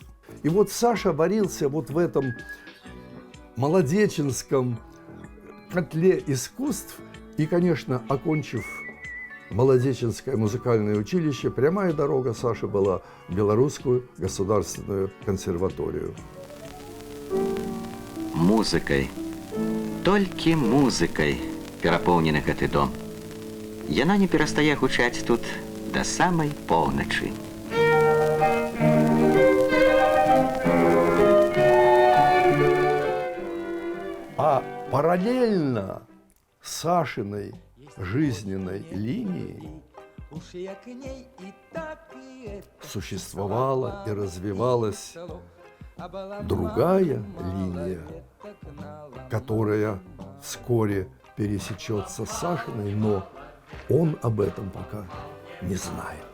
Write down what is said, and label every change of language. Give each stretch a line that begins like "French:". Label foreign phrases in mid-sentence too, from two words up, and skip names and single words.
Russian: И вот Саша варился вот в этом молодеченском котле искусств и, конечно, окончив Молодеченское музыкальное училище, прямая дорога Саши была в Белорусскую государственную консерваторию.
Belarusian: Музыкай, толькі музыкай перапоўнены гэты дом. Яна не перастае гучаць тут да самай поўначы.
Russian: А параллельно Сашиной жизненной линией существовала и развивалась другая линия, которая вскоре пересечется с Сашиной, но он об этом пока не знает.